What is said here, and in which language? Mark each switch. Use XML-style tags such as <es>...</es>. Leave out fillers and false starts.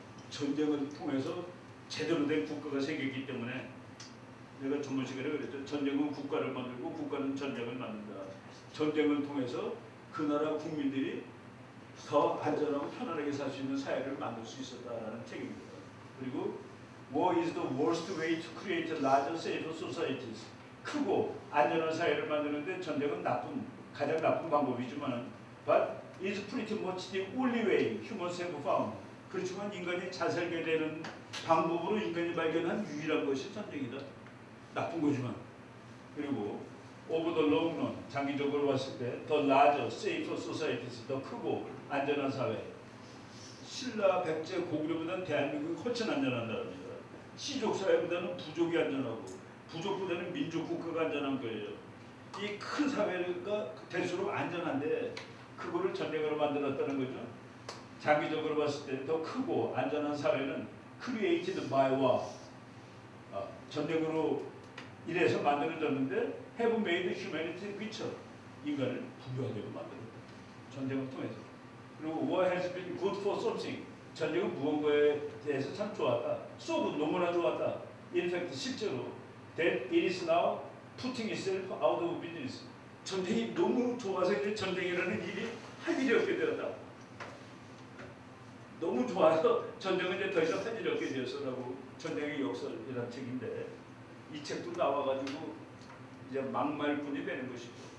<ko>전쟁을 통해서 제대로 된 국가가 생겼기 때문에 내가 전문 시간에 그랬죠. 전쟁은 국가를 만들고 국가는 전쟁을 만든다. 전쟁을 통해서 그 나라 국민들이 더 안전하고 편안하게 살 수 있는 사회를 만들 수 있었다라는 책입니다. 그리고</ko> <en>War is the worst way to create larger, safer societies.</en> <ko>크고 안전한 사회를 만드는데 전쟁은 가장 나쁜 방법이지만</ko> <en>but it's pretty much the only way humans have found.</en> <ko>그렇지만 인간이 잘 살게 되는 방법으로 인간이 발견한 유일한 것이 전쟁이다. 나쁜 거지만. 그리고</ko> <en>over the long run,</en> <ko>장기적으로 봤을 때</ko> <en>the larger, safer societies,</en> <ko>더 크고 안전한 사회. 신라, 백제, 고구려보다는 대한민국이 훨씬 안전한다는 겁니다. 시족 사회보다는 부족이 안전하고 부족보다는 민족 국가가 안전한 거예요. 이 큰 사회가 될수록 안전한데 그거를 전쟁으로 만들었다는 거죠. 장기적으로 봤을 때 더 크고 안전한 사회는</ko> <en>created by war.</en> <ko>전쟁으로 이래서 만들어졌는데</ko> <en>have made humanity richer.</en> <ko>인간을 부유하게도 만들었다. 전쟁을 통해서. 그리고</ko> <en>war has been good for something.</en> <ko>전쟁은 무언가에 대해서 참 좋았다. so 너무나 좋았다.</ko> <en>In fact 실제로 that it is now putting itself out of business.</en> <ko>전쟁이 너무 좋아서 이제 전쟁이라는 일이 할 일이 없게 되었다. 너무 좋아서 전쟁은 이제 더 이상 할 일이 없게 되었어라고 전쟁의 역설이라는 책인데 이 책도 나와가지고 이제 막말꾼이 되는 것이죠.</ko>